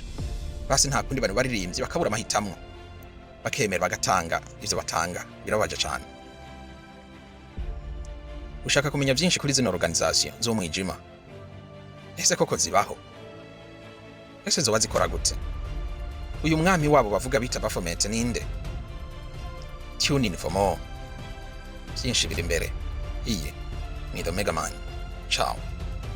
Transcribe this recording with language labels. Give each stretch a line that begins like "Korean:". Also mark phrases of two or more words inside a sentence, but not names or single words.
Rundi: Basi nta kundi bantu baririmbye bakabura amahitamwo, bakemera bagatanga ivyo batanga, birabaje cyane. Ushaka kumenya byinshi kuri zino organisation zo mwijima? Ese koko zibaho? Ese zoba zikora gute? Uyu mwami wabo bavuga bita Baphomet ninde?
English: Tune in for more.
Rundi: Byinshi biri imbere. Iyi ni The Mega Man. Ciao.